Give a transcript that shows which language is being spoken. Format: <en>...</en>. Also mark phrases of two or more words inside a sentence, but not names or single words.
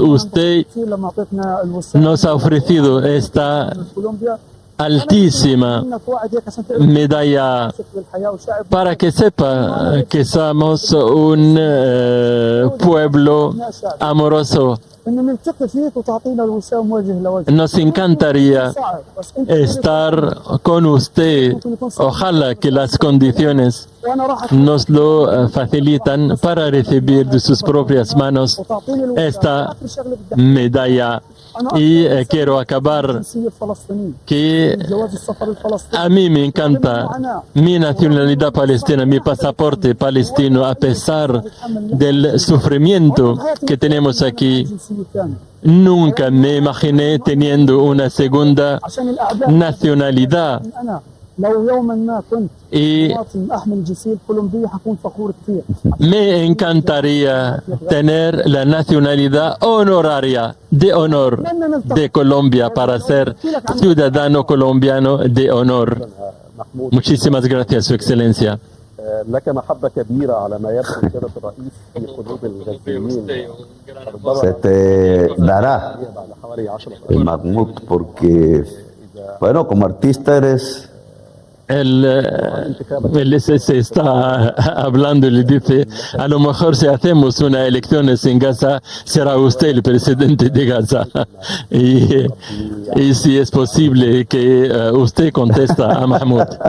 <es>Usted nos ha ofrecido esta altísima medalla para que sepa que somos un pueblo amoroso. Nos encantaría estar con usted. Ojalá que las condiciones</es> <ar>وانا راح</ar> <es>nos lo facilitan para recibir de sus propias manos esta medalla. Y quiero acabar</es> <ar>الجنسيه الفلسطينيه</ar> <es>que</es> <ar>جواز السفر الفلسطيني</ar> <es>a mí me encanta mi nacionalidad palestina, mi pasaporte palestino, a pesar del sufrimiento que tenemos aquí.</es> <ar>جنسيه ثانيه</ar> <es>Nunca me imaginé teniendo una segunda</es> <ar>عشان الاعداء</ar> <es>nacionalidad.</es> <ar>انا لو يوما ما كنت</ar> <es>Y</es> <ar>مواطن احمل الجنسيه الكولومبيه حكون فخور كثير</ar> <es>me encantaría tener la nacionalidad honoraria de honor de Colombia para ser ciudadano colombiano de honor. محمود Muchísimas gracias, Su Excelencia.</es> <ar>لك محبة كبيرة على ما يبدو سيادة الرئيس في قلوب الغزيين.</ar> <es>Se te dará,</es> <ar>بعد حوالي 10</ar> <es>Mahmoud, porque, bueno, como artista eres Él se está hablando y le dice, a lo mejor si hacemos unas elecciones en Gaza, será usted el presidente de Gaza. Y si es posible que usted contesta a Mahmoud.</es>